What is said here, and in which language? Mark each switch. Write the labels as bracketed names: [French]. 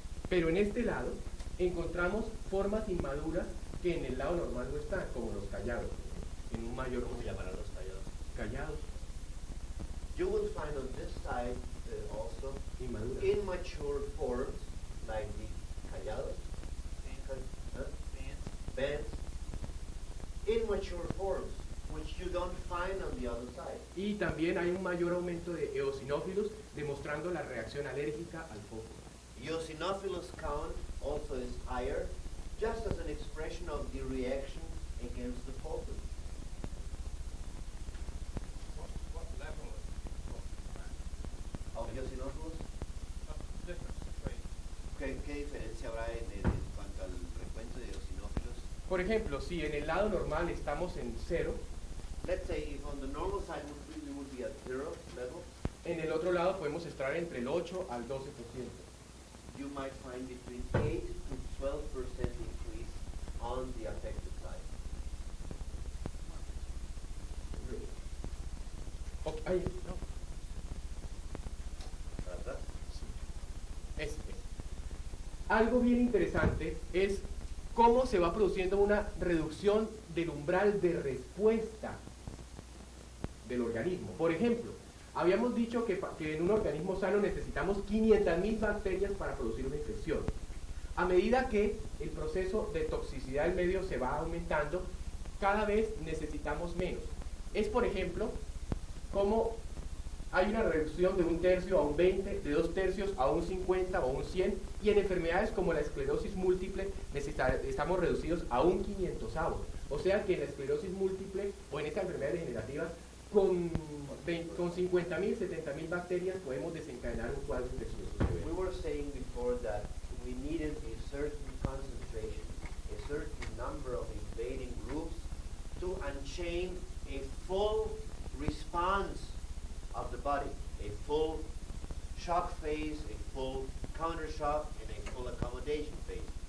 [Spanish] Pero en este lado encontramos formas inmaduras que en el lado normal no están, como los callados. en un mayor ¿Cómo se número. llamarán los callados? Callados, [English] You will find on this side also [Spanish] inmaduras. [English] immature forms like the callados, huh? Bands. Immature forms, which you don't find on the other side. [Spanish] Y también hay un mayor aumento de eosinófilos, demostrando la reacción alérgica al foco. [English] Eosinophilus count also is higher, just as an expression of the reaction against the pollen. What level Of eosinophilus, of difference between? [Spanish] ¿qué diferencia habrá en cuanto al recuento de eosinófilos? Por ejemplo, si en el lado normal estamos en 0, [English] Let's say if on the normal side we would be at 0 level, [Spanish] en el otro lado podemos estar entre el 8 al 12%. [English] you might find between 8 to 12% increase on the affected side. [Spanish] Ok, ahí, no, ¿Para atrás? es. Algo bien interesante es cómo se va produciendo una reducción del umbral de respuesta del organismo. Por ejemplo, habíamos dicho que en un organismo sano necesitamos 500.000 bacterias para producir una infección. A medida que el proceso de toxicidad del medio se va aumentando, cada vez necesitamos menos. Es, por ejemplo, como hay una reducción de 1/3 a 1/20, de 2/3 a 1/50 o 1/100, y en enfermedades como la esclerosis múltiple estamos reducidos a 1/500. O sea que en la esclerosis múltiple o en estas enfermedades degenerativas, con 50.000, 70.000 bacterias podemos desencadenar un cuadro infeccioso [English] We [Spanish] severo. [English] were saying before that we needed a certain concentration, a certain number of invading groups to unchain a full response of the body, a full shock phase, a full counter shock, and a full accommodation phase.